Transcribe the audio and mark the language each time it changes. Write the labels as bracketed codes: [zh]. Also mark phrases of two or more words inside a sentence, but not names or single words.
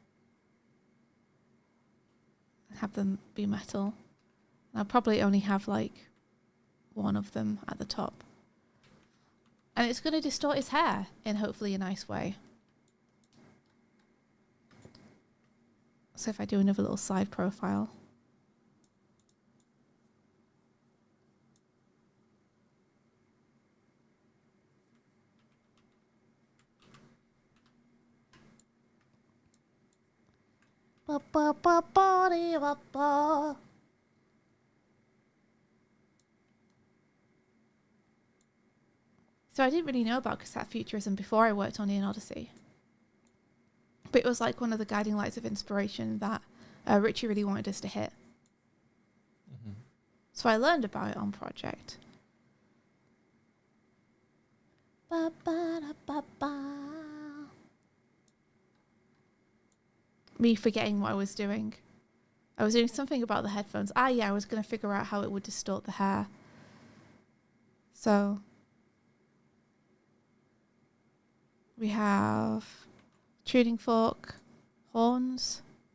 [en] And have them be metal. I'll probably only have like one of them at the top. And it's going to distort his hair in hopefully a nice way. So if I do another little side profile. Ba ba ba ba dee ba ba. So I didn't really know about cassette futurism before I worked on Neon Odyssey. But it was like one of the guiding lights of inspiration that Richie really wanted us to hit. Mm-hmm. So I learned about it on Project. Ba, ba, da, ba, ba. Me forgetting what I was doing. I was doing something about the headphones. Yeah, I was going to figure out how it would distort the hair. So we have tuning fork, horns.